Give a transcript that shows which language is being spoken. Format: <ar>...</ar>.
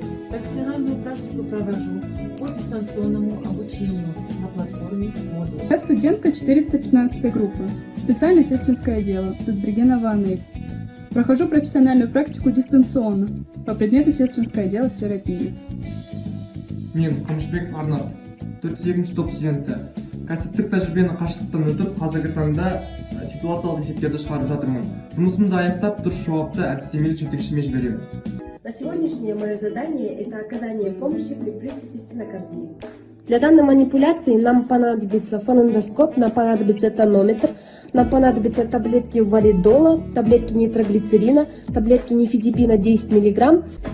<ru>Профессиональную практику провожу по дистанционному обучению на платформе Moodle. Я студентка 415 группы. Специальность «Сестринское дело» Цитбергенова Анель. Прохожу профессиональную практику дистанционно по предмету «Сестринское дело в терапии».</ru> <kk>Мен Қамшыбек Арнат, 4-8 топ студенті. Кәсіптік тәжірибені қашықтықтан өтіп, қазіргі таңда ситуациялық есептерді шығарып жатырмын. Жұмысымды аяқтап, дұрыс жауапты әдістемелік жетекшіме жіберемін.</kk> <ru>На сегодняшнее мое задание – это оказание помощи при приступе стенокардии. Для данной манипуляции нам понадобится фонендоскоп, нам понадобится тонометр, нам понадобятся таблетки валидола, таблетки нитроглицерина, таблетки нифедипина 10 мг.</ru>